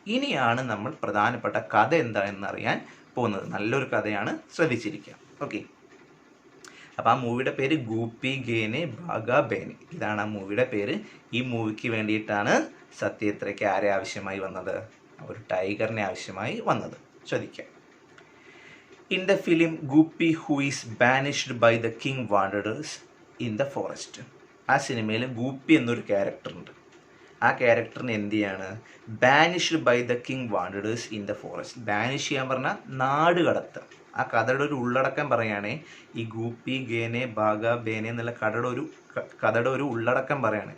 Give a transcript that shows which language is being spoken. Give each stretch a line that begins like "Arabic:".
Malayalam: ഇനിയാണ് നമ്മൾ പ്രധാനപ്പെട്ട കഥ എന്താണെന്ന് അറിയാൻ പോകുന്നത്. നല്ലൊരു കഥയാണ്, ശ്രദ്ധിച്ചിരിക്കുക. ഓക്കെ, അപ്പോൾ ആ മൂവിയുടെ പേര് ഗൂപ്പി ഗേനെ ബാഗാ ബേനെ. ഇതാണ് ആ മൂവിയുടെ പേര്. ഈ മൂവിക്ക് വേണ്ടിയിട്ടാണ് സത്യത്രയ്ക്ക് ആരെ ആവശ്യമായി വന്നത്? ഒരു ടൈഗറിനെ ആവശ്യമായി വന്നത്. ശ്രദ്ധിക്കാം.
English: In the film, Guppy, who is banished by the king, wanders in the forest.
Malayalam: ആ സിനിമയിൽ ഗൂപ്പി എന്നൊരു ക്യാരക്ടർ ഉണ്ട്. ആ ക്യാരക്ടറിന് എന്ത് ചെയ്യാണ്?
English: Banished by the king wanders in the forest.
Malayalam: Banish ചെയ്യാൻ പറഞ്ഞാൽ നാട് കടത്തുക. ആ കഥയുടെ ഒരു ഉള്ളടക്കം പറയുകയാണെ, ഈ ഗൂപ്പി ഗേനെ ബാഗാ ബേനെ എന്നുള്ള കഥയുടെ ഒരു ഉള്ളടക്കം പറയാണ്.